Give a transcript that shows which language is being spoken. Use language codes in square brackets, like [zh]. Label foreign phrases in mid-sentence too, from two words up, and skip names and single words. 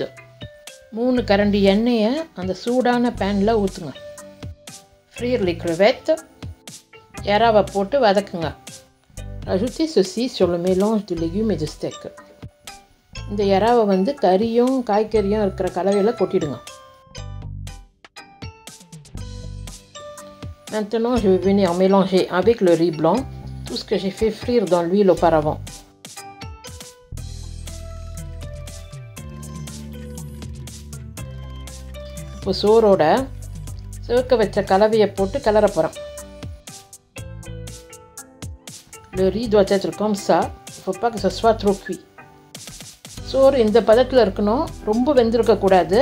[ta] 3 கரண்டி எண்ணெயை அந்த சூடான பேனில் ஊற்றுங்க. [fr] Frire les crevettes. [ta] எறாவை போட்டு வதக்குங்க. [fr] Ajoutez ceci sur le mélange de légumes et de steak. [ta] இந்த எறாவை வந்து கறியும் காய்கறியும் இருக்கிற கலவையில் கொட்டிடுங்க. [fr] Maintenant, je vais venir mélanger avec le riz blanc tout ce que j'ai fait frire dans l'huile auparavant. [ta] இப்போ சோறோட சிவக்க வச்ச கலவையை போட்டு கிளற போகிறோம். [fr] Le riz doit être comme ça. Il faut pas que ce soit trop cuit. [ta] சோறு இந்த பதத்தில் இருக்கணும், ரொம்ப வெந்திருக்கக்கூடாது.